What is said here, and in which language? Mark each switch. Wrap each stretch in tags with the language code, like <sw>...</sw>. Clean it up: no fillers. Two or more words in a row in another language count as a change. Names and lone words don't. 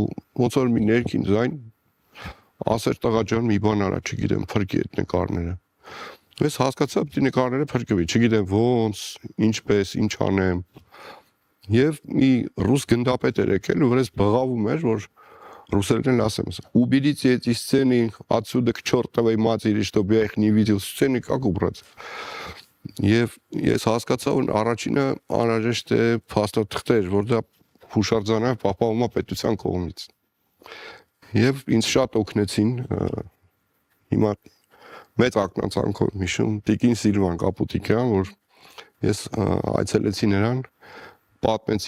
<hy>ոնց որ մի ներքին ձայն ասեր տղա ջան մի բան արա, չգիտեմ, փրկի այդ նկարները։ Ես հասկացա, պետք է նկարները փրկվի, չգիտեմ ոնց, ինչպես, ինչ անեմ։ Եվ մի ռուս գնդապետ էր եկել ու վրես բղավում էր, որ русերեն ասեմ,</hy> <ru>уберите эти сцены отсюда к чертовой матери, чтобы я их не видел, сцены как убрать։</ru> <hy>Եվ ես հասկացա, որ առաջինը անհրաժեշտ է փաստաթղթեր, որ դա հուշարձանը պահպանվում է պետության կողմից։ Եվ ինձ շատ օգնեցին հիմա մեծ ակնածանքով հիշում Տիկին Սիլվան Կապուտիկյան, որ ես այցելեցի նրան, պատմեցի</hy>